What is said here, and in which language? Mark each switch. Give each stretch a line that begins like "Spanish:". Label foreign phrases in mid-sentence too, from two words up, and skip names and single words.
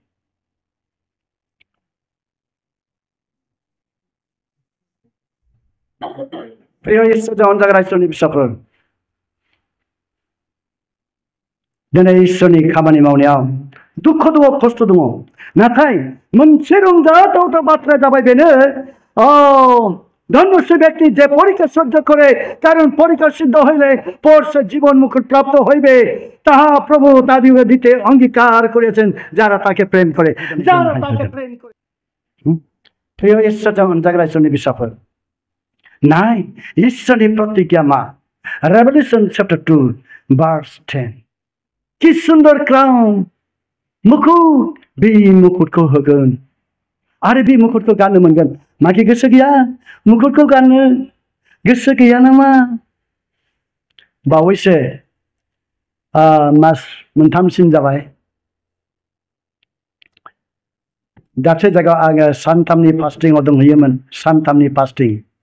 Bodo: प्रिय इसोरजों अनजाग्रा इसोरनि बिसाफोर दिनै इसोरनि खामानि मावनायाव दुख दङ खस्थ दङ नाथाय मोनसे रंजाथाव बाथ्रा जाबाय बेनो
Bangla: ধন্য সে ব্যক্তি যে পরীক্ষা সহ্য করে কারণ পরীক্ষা সিদ্ধ হইলে পর সে জীবন মুকুট প্রাপ্ত হইবে তাহা প্রভু তাদিকে দিতে অঙ্গীকার করেছেন যারা তাকে প্রেম করে
Bodo: प्रिय ईश्वरजों अनजाग्रा इसोरनि बिसाफोर नाय इसोरनि प्रतिज्ञामा
English: Revelation chapter
Bodo: 2 verse 10 कि सुंदर क्राउन मुकुट बे मुकुटखौ होगोन आरो बे मुकुटखौ गाननो मोनगोन माखि गोसो गैया मुकुटखौ गाननो गोसो गैया नामा बावैसो मास मोनथामसिम जाबाय दाबसे जायगायाव आङो सानथामनि फास्टिंआव दंहैयोमोन सानथामनि फास्टिं